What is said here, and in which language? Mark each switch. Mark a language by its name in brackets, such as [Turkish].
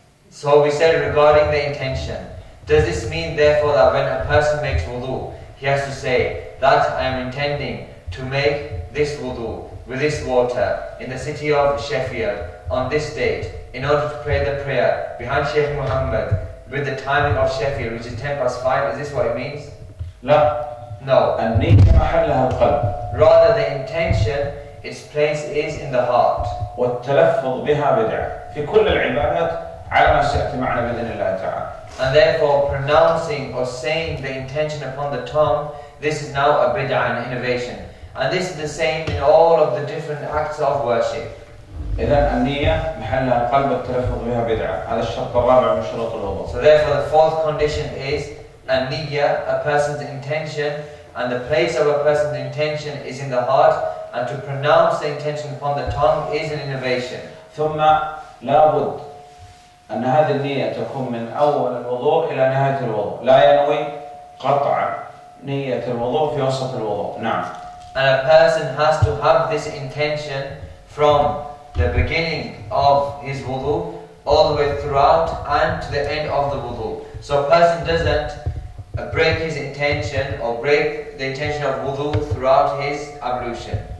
[English] So we said regarding the intention, does this mean therefore that when a person makes wudu, he has to say that I am intending to make this wudu with this water in the city of Sheffield on this date in order to pray the prayer behind Sheikh Muhammad with the timing of Sheffield, which is 5:10? Is this what it means? [Arabic] لا. [English] No. [Arabic] النية محلها القلب. [English] Rather the intention, its place is in the heart. [Arabic] والتلفظ بها بدعة في كل العبادات على ما سيأتي معنا بإذن الله تعالى. [English] And therefore pronouncing or saying the intention upon the tongue, this is now a bid'ah, an innovation. And this is the same in all of the different acts of worship. [Arabic] إذن النية محلها القلب والتلفظ بها بدعة. هذا الشرط الرابع من شروط الوضوء. [English] So therefore the fourth condition is an-niyyah, a person's intention, and the place of a person's intention is in the heart, and to pronounce the intention upon the tongue is an innovation. [Arabic] ثم لابد أن هذه النية تكون من أول الوضوء إلى نهاية الوضوء، لا ينوي قطع نية الوضوء في وسط الوضوء. نعم. [English] And a person has to have this intention from the beginning of his wudu all the way throughout and to the end of the wudu. So a person doesn't break his intention or break the intention of wudu throughout his ablution.